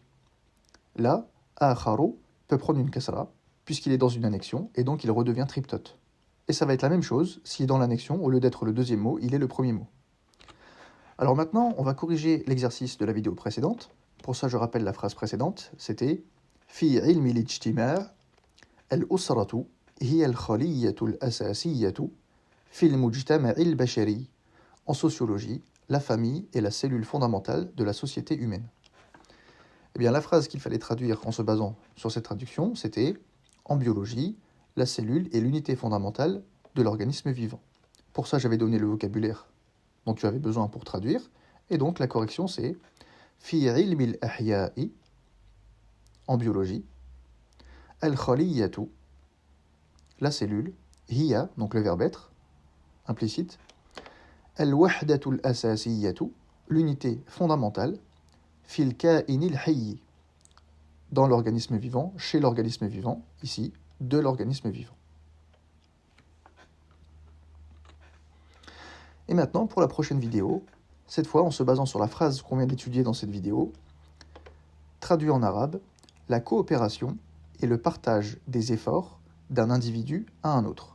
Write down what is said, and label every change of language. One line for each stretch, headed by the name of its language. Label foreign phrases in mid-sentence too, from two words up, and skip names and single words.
French: Là, akharu peut prendre une kasra, puisqu'il est dans une annexion, et donc il redevient triptote. Et ça va être la même chose si dans l'annexion, au lieu d'être le deuxième mot, il est le premier mot. Alors maintenant, on va corriger l'exercice de la vidéo précédente. Pour ça, je rappelle la phrase précédente, c'était
Arabic: في علم الاجتماع الأسرة هي الخلية الأساسية في المجتمع البشري.
French: En sociologie, la famille est la cellule fondamentale de la société humaine. Eh bien, la phrase qu'il fallait traduire en se basant sur cette traduction, c'était en biologie, la cellule est l'unité fondamentale de l'organisme vivant. Pour ça, j'avais donné le vocabulaire dont tu avais besoin pour traduire, et donc la correction c'est
Arabic: في علم الأحياء
French: en biologie, al-khaliyyatu, la cellule, hiya, donc le verbe être, implicite,
Arabic: الوحدة الأساسية,
French: l'unité fondamentale,
Arabic: في الكائن الحي,
French: dans l'organisme vivant, chez l'organisme vivant, ici, de l'organisme vivant. Et maintenant, pour la prochaine vidéo, cette fois en se basant sur la phrase qu'on vient d'étudier dans cette vidéo, traduit en arabe, la coopération et le partage des efforts d'un individu à un autre.